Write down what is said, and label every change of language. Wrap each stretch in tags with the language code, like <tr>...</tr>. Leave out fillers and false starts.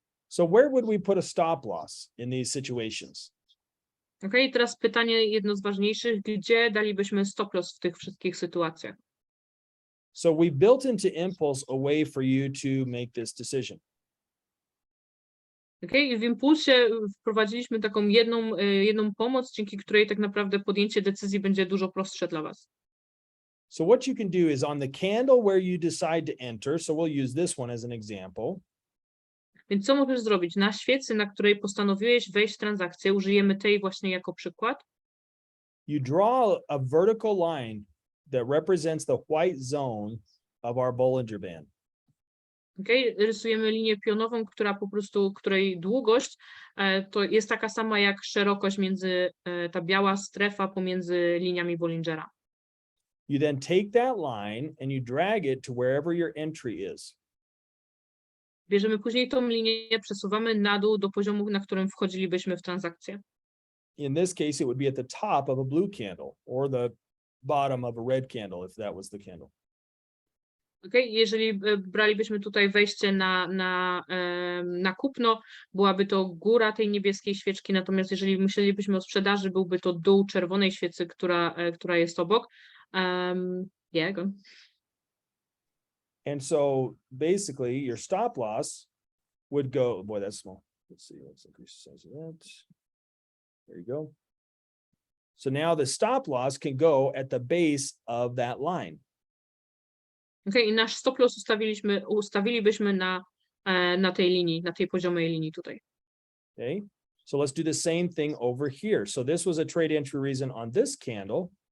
<en>So where would we put a stop loss in these situations?</en> <pl>Okay, teraz pytanie jedno z ważniejszych, gdzie dalibyśmy stop loss w tych wszystkich sytuacjach?</pl> <en>So we built into Impulse a way for you to make this decision.</en> <pl>Okay, w Impulsie wprowadziliśmy taką jedną pomoc, dzięki której tak naprawdę podjęcie decyzji będzie dużo prostsze dla was.</pl> <en>So what you can do is on the candle where you decide to enter, so we'll use this one as an example.</en> <pl>Więc co możesz zrobić? Na świecy, na której postanowiłeś wejść w transakcję, użyjemy tej właśnie jako przykład.</pl> <en>You draw a vertical line that represents the white zone of our Bollinger Band. Okay?</en> <pl>Rysujemy linię pionową, której długość to jest taka sama jak szerokość ta biała strefa pomiędzy liniami Bollingera.</pl> <en>You then take that line and you drag it to wherever your entry is.</en> <pl>Bierzemy później tą linię, przesuwamy na dół do poziomu, na którym wchodzilibyśmy w transakcję.</pl> <en>In this case, it would be at the top of a blue candle or the bottom of a red candle, if that was the candle. Okay?</en> <pl>Jeżeli bralibyśmy tutaj wejście na kupno, byłaby to góra tej niebieskiej świeczki, natomiast jeżeli myślelibyśmy o sprzedaży, byłby to dół czerwonej świecy, która jest obok.</pl> <en>Yeah, go. And so basically your stop loss would go, boy, that's small. Let's see, let's increase the size of that. There you go. So now the stop loss can go at the base of that line. Okay?</en> <pl>I nasz stop loss ustawilibyśmy na tej linii, na tej poziomej linii tutaj.</pl> <en>Okay, so let's do the same thing over here. So this was a trade entry reason on this candle.</en>